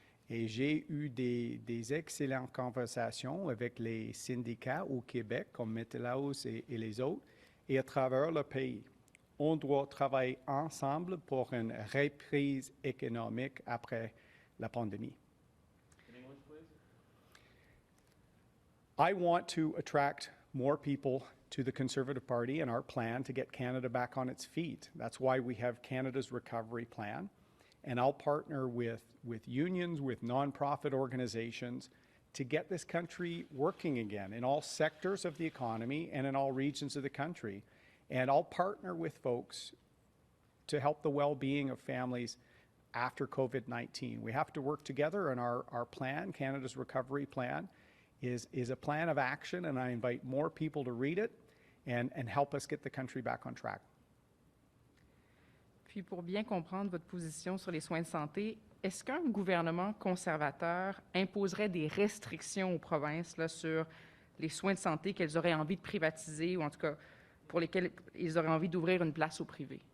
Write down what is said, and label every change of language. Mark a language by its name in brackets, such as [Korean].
[French] Et j'ai eu des excellentes conversations avec les syndicats au Québec, comme Metalaus et les autres, et à travers le pays. On doit travailler ensemble pour une reprise économique après la pandémie. [English] I want to attract more people to the Conservative Party and our plan to get Canada back on its feet. That's why we have Canada's Recovery Plan. And I'll partner with unions, with nonprofit organizations to get this country working again in all sectors of the economy and in all regions of the country. And I'll partner with folks to help the well-being of families after COVID-19. We have to work together, and our plan, Canada's Recovery Plan, is a plan of action, and I invite more people to read it and help us get the country back on track. [French] Puis, pour bien comprendre votre position sur les soins de santé, est-ce qu'un gouvernement conservateur imposerait des restrictions aux provinces là, sur les soins de santé qu'elles auraient envie de privatiser ou en tout cas pour lesquels ils auraient envie d'ouvrir une place au privé?